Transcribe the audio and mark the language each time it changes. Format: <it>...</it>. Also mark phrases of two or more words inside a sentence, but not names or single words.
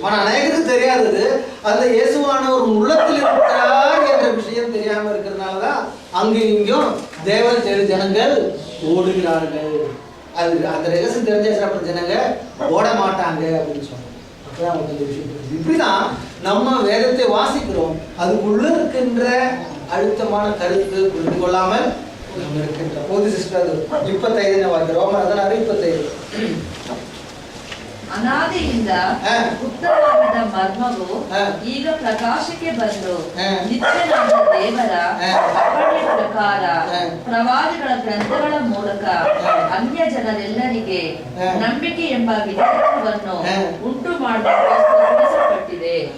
<ta>ஆனா அநேகருக்கு தெரியாதது அந்த இயேசுவானவர் உள்ளத்தில் இருக்கிறார் என்ற விஷயம் தெரியாம இருக்கிறதுனாலதான் அங்கும் இங்கும் தேவன் தேடி ஜனங்கள் ஓடுகிறார்கள். அது அந்த ரகசியம் தெரிஞ்சாச்சு அப்புறம் ஜனங்க ஓட மாட்டாங்க அப்படின்னு சொன்னாங்க. அப்பதான் அவங்க அந்த விஷயம் தெரியுது. இப்படிதான் நம்ம வேதத்தை வாசிக்கிறோம், அதுக்குள்ள இருக்கின்ற அழுத்தமான கருத்து புரிந்து கொள்ளாமல் நம்ம இருக்கின்ற போது சிஸ்டர் 25</ta> <kn>ವಾಕ್ಯ ರೋಮನ</kn> <ta>25.</ta> <kn>ಅನಾದಿಯಿಂದ ಗುಪ್ತವಾದ ಮರ್ಮವು ಈಗ ಪ್ರಕಾಶಕ್ಕೆ ಬಂದು ನಿತ್ಯನಾದ ದೇವರ ಅಪ್ಪಣೆ ಪ್ರಕಾರ ಪ್ರವಾದಿಗಳ ಗ್ರಂಥಗಳ ಮೂಲಕ ಅನ್ಯ ಜನರೆಲ್ಲರಿಗೆ ನಂಬಿಕೆ ಎಂಬ ವಿಧಾನವನ್ನು ಉಂಟು ಮಾಡಲ್ಪಟ್ಟಿದೆ.</kn>